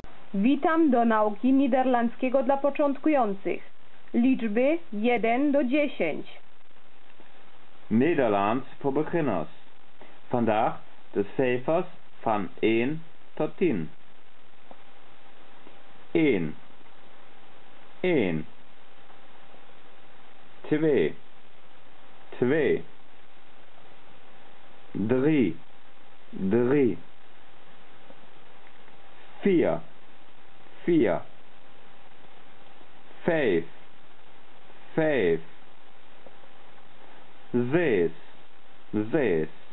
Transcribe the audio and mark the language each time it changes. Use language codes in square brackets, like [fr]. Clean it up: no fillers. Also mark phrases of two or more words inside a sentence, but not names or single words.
[pl] Witam do nauki niderlandzkiego dla początkujących. Liczby 1 do 10. [nl] Nederlands voor beginners. Vandaag de cijfers van 1 tot 10. 1 1 2 2 3 3 4 4 5 5 6 6